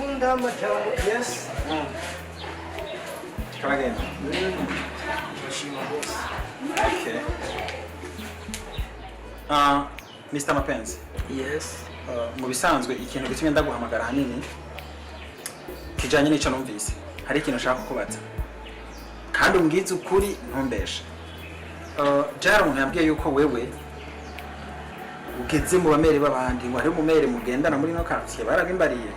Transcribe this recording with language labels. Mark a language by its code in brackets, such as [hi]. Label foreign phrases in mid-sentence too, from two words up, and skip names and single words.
[en] Chama. Yes. Come again. Okay. Mr. Mapenzi. Yes. [rn] Mu bisanzwe ikintu gitumye ndaguhamagara hanini kijanye n'ico numvise. Hari ikintu ushaka kubaza. Kandi umbwize ukuri ntumbeshe. Jara umuntu yambwiye yuko wewe ugeze mu bamere babandi ngo ari umumere mugendana muri no quartier barabimbariye.